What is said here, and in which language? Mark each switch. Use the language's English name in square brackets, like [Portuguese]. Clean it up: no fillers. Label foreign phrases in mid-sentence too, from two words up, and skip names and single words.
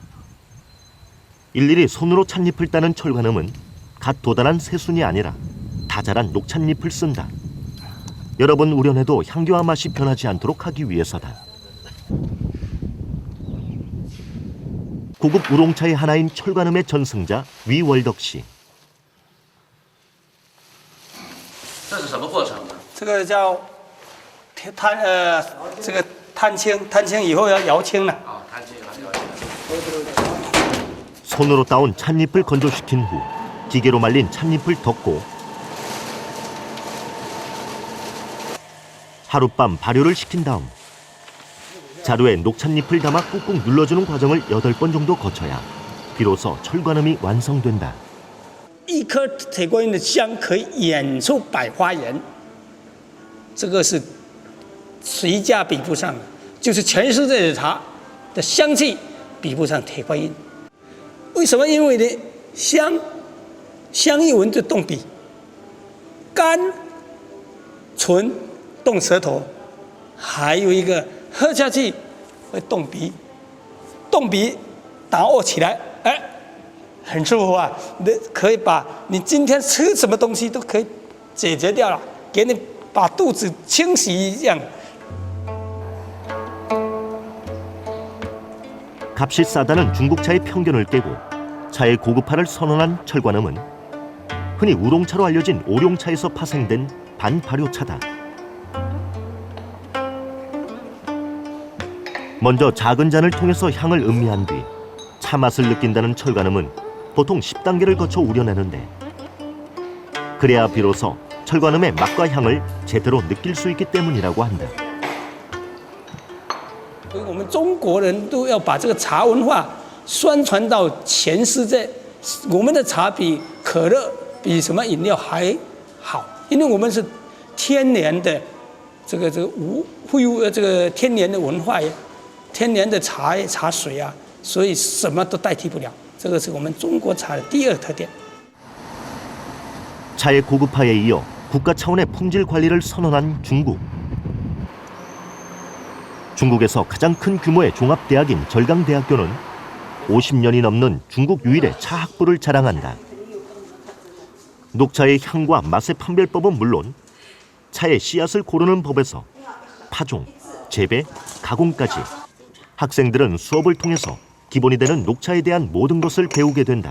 [Korean] 일일이 손으로 찻잎을 따는 철관음은 갓 도달한 새순이 아니라 다 자란 녹찻잎을 쓴다. 여러 번 우려내도 향기와 맛이 변하지 않도록 하기 위해서다. 고급 우롱차의 하나인 철관음의 전승자 위월덕 씨. [Chinese] 这是什么过程呢？这个叫这个探青，探青以后要摇青了。 [Korean] 손으로 따온 찻잎을 건조시킨 후 기계로 말린 찻잎을 덮고 하룻밤 발효를 시킨 다음 자루에 녹찻잎을 담아 꾹꾹 눌러주는 과정을 8번 정도 거쳐야 비로소 철관음이 완성된다. [Chinese] 一颗铁观音的香可以演出百花园，这个是谁家比不上的？就是全世界的茶的香气比不上铁观音。为什么？因为呢，香一闻就动鼻，甘醇动舌头，还有一个喝下去会动鼻，动鼻打握起来，哎。很舒服啊！可以把你今天吃什么东西都可以解决掉了，给你把肚子清洗一样。 [Korean] 값이 싸다는 중국차의 편견을 깨고 차의 고급화를 선언한 철관음은 흔히 우롱차로 알려진 오룡차에서 파생된 반발효차다. 먼저 작은 잔을 통해서 향을 음미한 뒤 차 맛을 느낀다는 철관음은 보통 10단계를 거쳐 우려내는데 그래야 비로소 철관음의 맛과 향을 제대로 느낄 수 있기 때문이라고 한다. [Chinese] 我们中国人都要把这个茶文化宣传到全世界。我们的茶比可乐、比什么饮料还好，因为我们是天然的这个天然的文化呀，天然的茶水啊，所以什么都代替不了。这个是我们中国茶的第二特点。 [Korean] 차의 고급화에 이어 국가 차원의 품질 관리를 선언한 중국. 중국에서 가장 큰 규모의 종합대학인 절강대학교는 50년이 넘는 중국 유일의 차 학부를 자랑한다. 녹차의 향과 맛의 판별법은 물론 차의 씨앗을 고르는 법에서 파종, 재배, 가공까지 학생들은 수업을 통해서 기본이 되는 녹차에 대한 모든 것을 배우게 된다.